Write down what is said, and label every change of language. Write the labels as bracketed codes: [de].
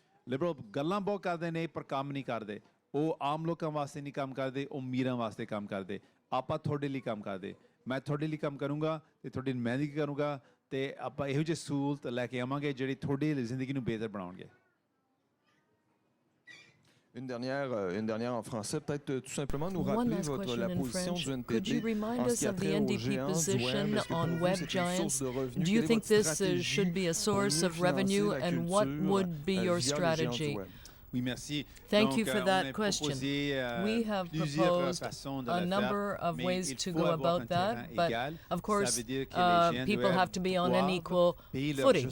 [pa] Liberal ਗੱਲਾਂ ਬਹੁਤ ਕਰਦੇ ਨੇ ਪਰ ਕੰਮ ਨਹੀਂ ਕਰਦੇ। ਉਹ ਆਮ ਲੋਕਾਂ ਵਾਸਤੇ ਨਹੀਂ ਕੰਮ ਕਰਦੇ, ਉਹ ਅਮੀਰਾਂ ਵਾਸਤੇ ਕੰਮ ਕਰਦੇ। ਆਪਾਂ ਤੁਹਾਡੇ ਲਈ ਕੰਮ ਕਰਦੇ। ਮੈਂ ਤੁਹਾਡੇ ਲਈ ਕੰਮ ਕਰੂੰਗਾ ਅਤੇ ਤੁਹਾਡੀ ਨੁਮਾਇੰਦਗੀ ਕਰੂੰਗਾ ਅਤੇ ਆਪਾਂ ਇਹੋ ਜਿਹੀ ਸਹੂਲਤ ਲੈ ਕੇ ਆਵਾਂਗੇ ਜਿਹੜੀ ਤੁਹਾਡੀ ਜ਼ਿੰਦਗੀ ਨੂੰ ਬਿਹਤਰ ਬਣਾਉਣਗੇ। [fr] Une dernière en français, peut-être tout simplement nous rappeler la position du NPD. [en] Could you remind us of the NDP position on web giants? Do you think this should be a source of revenue, and what would be your strategy? [fr] Oui, merci. [en] Thank you for that question. We have proposed a number of ways to go about that, but of course people have to be on an equal footing.